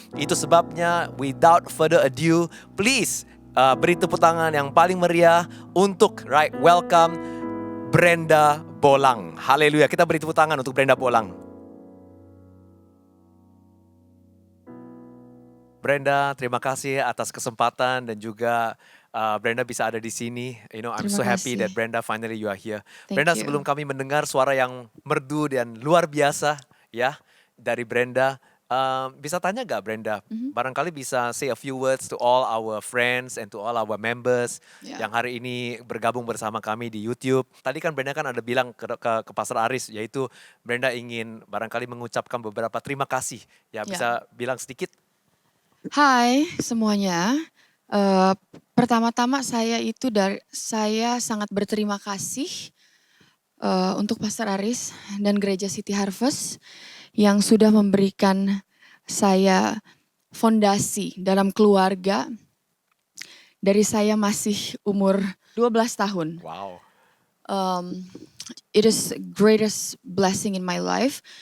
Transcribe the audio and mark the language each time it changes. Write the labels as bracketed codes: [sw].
[id] Itu sebabnya [en] without further ado, please [id] beri tepuk tangan yang paling meriah untuk welcome Brenda Bolang. Haleluya, kita beri tepuk tangan untuk Brenda Bolang. Brenda, terima kasih atas kesempatan dan juga Brenda bisa ada di sini. [en] I'm so happy that Brenda finally you are here. [id] Brenda, sebelum kami mendengar suara yang merdu dan luar biasa ya dari Brenda, bisa tanya gak Brenda? Barangkali bisa [en] say a few words to all our friends and to all our members [id] yang hari ini bergabung bersama kami di YouTube. Tadi kan Brenda kan ada bilang ke Pastor Aris, yaitu Brenda ingin barangkali mengucapkan beberapa terima kasih. Ya bisa bilang sedikit. Hai semuanya. Pertama-tama saya sangat berterima kasih untuk Pastor Aris dan Gereja City Harvest yang sudah memberikan saya fondasi dalam keluarga dari saya masih umur 12 tahun. Wow. [en] It is greatest blessing in my life.